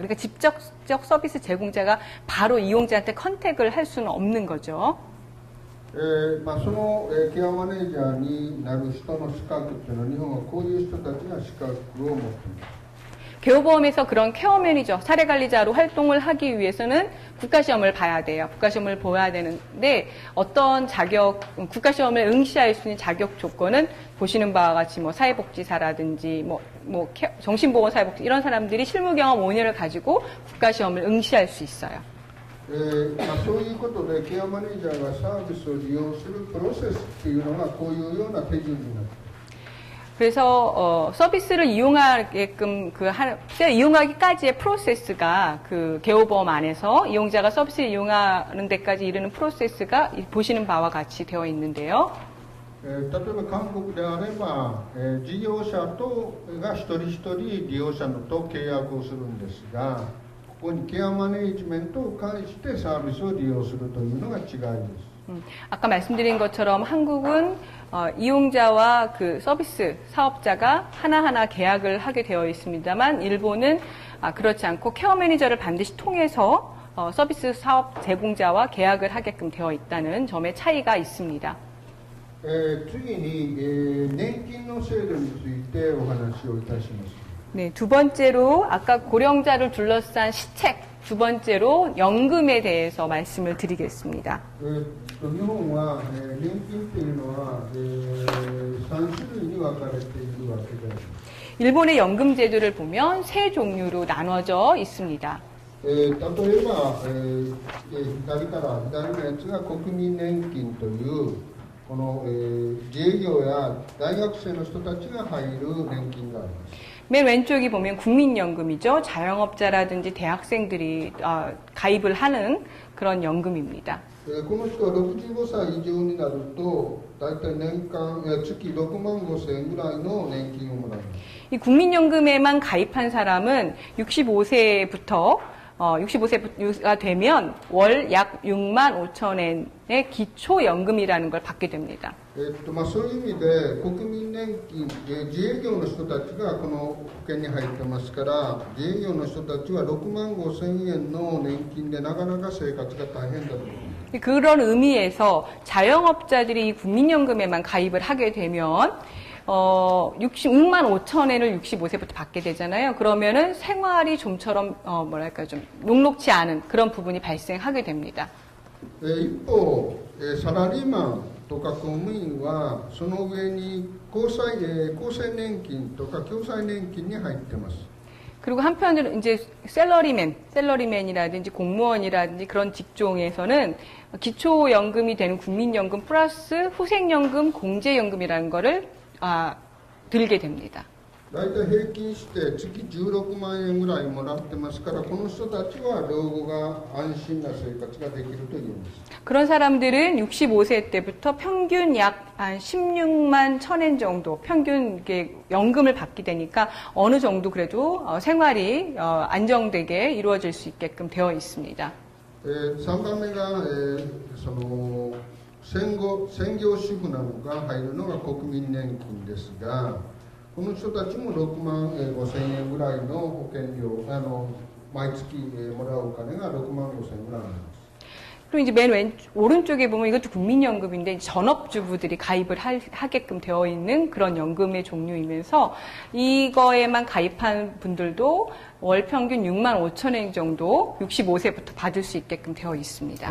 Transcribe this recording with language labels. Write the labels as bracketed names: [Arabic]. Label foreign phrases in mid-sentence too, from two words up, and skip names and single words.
[Korean] 그러니까 직접적 서비스 제공자가 바로 이용자한테 컨택을 할 수는 없는 거죠. [Japanese] そのケアマネージャーになる人の資格っていうのは日本はこういう人たちが資格を持っています。 [Korean] 개호보험에서 그런 케어 매니저, 사례 관리자로 활동을 하기 위해서는 국가시험을 봐야 돼요. 국가시험을 보아야 되는데 어떤 자격, 국가시험을 응시할 수 있는 자격 조건은 보시는 바와 같이 뭐 사회복지사라든지 정신보건 사회복지 이런 사람들이 실무 경험 5년을 가지고 국가시험을 응시할 수 있어요. [Japanese] そういうことでケアマネージャーがサービスを利用するプロセスっていうのがこういうような手順になって [Korean] 그래서 서비스를 이용하게끔 이용하기까지의 프로세스가 그 개호보험 안에서 이용자가 서비스를 이용하는 데까지 이르는 프로세스가 보시는 바와 같이 되어 있는데요. [Japanese] 例えば韓国であれば、事業者が一人一人利用者のと契約をするんですが、ここにケアマネージメントを介してサービスを利用するというのが違いです。 [Korean] 아까 말씀드린 것처럼 한국은 이용자와 그 서비스 사업자가 하나하나 계약을 하게 되어 있습니다만 일본은 그렇지 않고 케어 매니저를 반드시 통해서 서비스 사업 제공자와 계약을 하게끔 되어 있다는 점의 차이가 있습니다. [Japanese] 次に、年金の制度についてお話をいたします。 [Korean] 네, 두 번째로 아까 고령자를 둘러싼 시책, 두 번째로 연금에 대해서 말씀을 드리겠습니다. [Japanese] 日本は、年金というのは、3種類に分かれているわけです。 [Korean] 일본의 연금 제도를 보면 세 종류로 나눠져 있습니다. [Japanese] 例えば、左のやつが国民年金というこの、自営業や大学生の人たちが入る年金があります。 [Korean] 맨 왼쪽이 보면 국민연금이죠. 자영업자라든지 대학생들이 가입을 하는 그런 연금입니다. [Japanese] この人は65歳以上になると大体年間月6万5千円ぐらいの年金をもらいます。 [Korean] 이 국민연금에만 가입한 사람은 65세부터 65세가 되면 월 약 6만 5천 엔의 기초연금이라는 걸 받게 됩니다. [Japanese] そういう意味で国民年金、自営業の人たちがこの保険に入ってますから自営業の人たちは6万5千円の年金でなかなか生活が大変だと思います。 [Korean] 그런 의미에서 자영업자들이 이 국민연금에만 가입을 하게 되면 6만 5천 엔을 65세부터 받게 되잖아요. 그러면은 생활이 좀처럼 좀 녹록지 않은 그런 부분이 발생하게 됩니다. [Japanese] 一方、サラリーマンとか公務員はその上に厚生年金とか共済年金に入ってます。 [Korean] 그리고 한편으로 이제 셀러리맨이라든지 공무원이라든지 그런 직종에서는 기초연금이 되는 국민연금 플러스 후생연금, 공제연금이라는 거를 들게 됩니다. [Japanese] 大体平均して月16万円ぐらいもらってますからこの人たちは老後が安心な生活ができるというんです。 [Korean] 그런 사람들은 65세 때부터 평균 약 16만 1000엔 정도 평균 연금을 받게 되니까 어느 정도 그래도 생활이 안정되게 이루어질 수 있게끔 되어 있습니다. [Japanese] 3 番目が、その専業主婦などが入るのが国民年金ですがこの人たちも6万5千円ぐらいの保険料毎月もらうお金が6万5千円ぐらいなんです。 [Korean] 그리고 이제 맨 오른쪽에 보면 이것도 국민연금인데 전업주부들이 가입을 하게끔 되어 있는 그런 연금의 종류이면서 이거에만 가입한 분들도 월 평균 6만 5천 엔 정도 65세부터 받을 수 있게끔 되어 있습니다.